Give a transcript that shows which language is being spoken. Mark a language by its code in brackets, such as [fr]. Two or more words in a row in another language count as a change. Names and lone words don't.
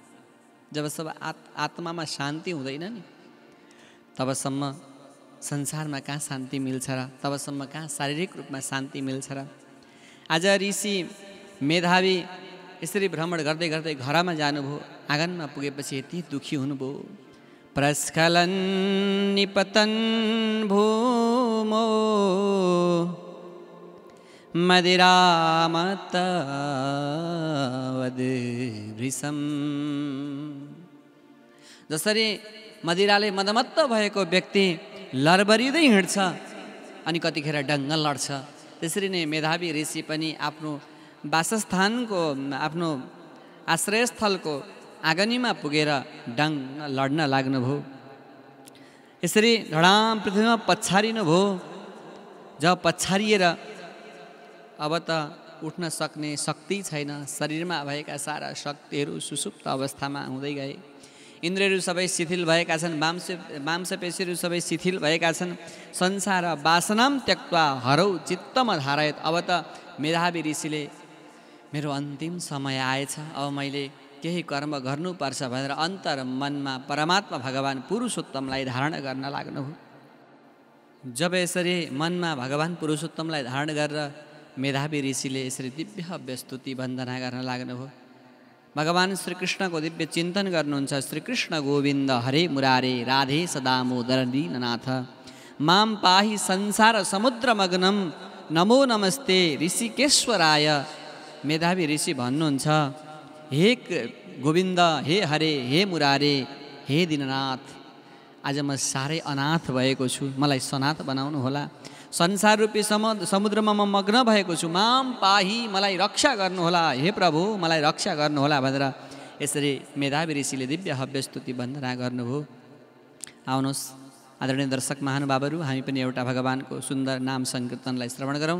[ne] जबसम्म आत्मामा शान्ति हुँदैन नि, तबसम्म संसारमा कहाँ शान्ति मिल्छ र, तबसम्म कहाँ शारीरिक रूपमा शान्ति मिल्छ र। आज ऋषि मेधावी यसरी भ्रमण गर्दै घरमा जानुभयो। आँगनमा पुगेपछि यति दुःखी हुनुभयो। [sa] प्रस्खलन निपतन भूमो मदिरामतवद भृशम। [ne] जसरी मदिराले मदमत्त भएको व्यक्ति लरबरिँदै हिँड्छ अनि कतिखेर डङ्ग लड्छ, त्यसरी नै मेधावी ऋषि पनि आफ्नो वासस्थानको, आफ्नो आश्रयस्थलको आँगनीमा पुगेर डङ्ग लड्न लाग्नुभयो। यसरी धडाम पृथ्वीमा पछारिनुभयो। जब पछारिएर अब त उठ्न सक्ने शक्ति छैन, शरीरमा भएका सारा शक्तिहरू सुसुप्त अवस्थामा हुँदै गए। इन्द्रियहरू सबै शिथिल भएका छन्, मांसपेशीहरू सबै शिथिल भएका छन्। [sa] संसार वासनाम त्यक्त्वा हरौ चित्तम धारयत। [ne] अब त मेधावी ऋषिले मेरो अन्तिम समय आएछ, अब मैले केही कर्म गर्नुपर्छ भनेर अन्तर मनमा परमात्मा भगवान् पुरुषोत्तमलाई धारण गर्न लाग्नुभयो। जब यसरी मनमा भगवान् पुरुषोत्तमलाई धारण गरेर मेधावी ऋषिले यसरी दिव्य व्यस्तुति वन्दना गर्न लाग्नुभयो। भगवान् श्रीकृष्णको दिव्य चिन्तन गर्नुहुन्छ। [sa] श्रीकृष्ण गोविन्द हरे मुरारे राधे सदामोदर दीननाथ माम पाहि संसार समुद्रमग्नम नमो नमस्ते ऋषिकेश्वराय। [ne] मेधावी ऋषि भन्नुहुन्छ, हे गोविन्द, हे हरे, हे मुरारे, हे दीननाथ, आज म साह्रै अनाथ भएको छु, मलाई सनाथ बनाउनु होला। संसार रूपी समुद्रमा म मग्न भएको छु, [sa] माम पाही, [ne] मलाई रक्षा गर्नुहोला, हे प्रभु मलाई रक्षा गर्नुहोला भनेर यसरी मेधावी ऋषिले दिव्य हव्य स्तुति वन्दना गर्नुभयो। आउनुहोस् आदरणीय दर्शक महानुभावहरू, हामी पनि एउटा भगवानको सुन्दर नाम सङ्कीर्तनलाई श्रवण गरौँ।